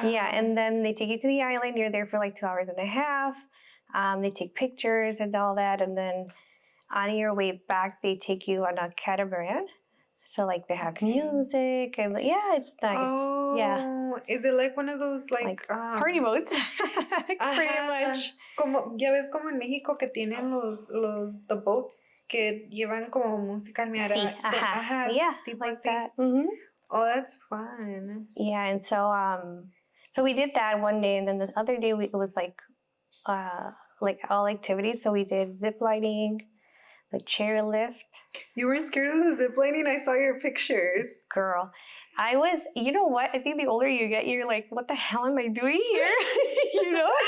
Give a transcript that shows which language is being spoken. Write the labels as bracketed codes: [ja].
[en] Yeah, and then they take you to the island. You're there for like 2 hours and a half. They take pictures and all that, and then on your way back, they take you on a catamaran. So like they have music and it's nice. Oh, yeah. Is it like one of those like party boats? Pretty much. [es] Como ya ves como en México que tienen [en] the boats [es] que llevan como música almeada. [en] Sí, yeah, like [es] así. [en] that. Mm-hmm. Oh, that's fun. Yeah, and so we did that one day, and then the other day it was like all activities. So we did zip lining, the chairlift. You weren't scared of the zip lining? I saw your pictures. Girl, I was, you know what? I think the older you get, you're like, what the hell am I doing here?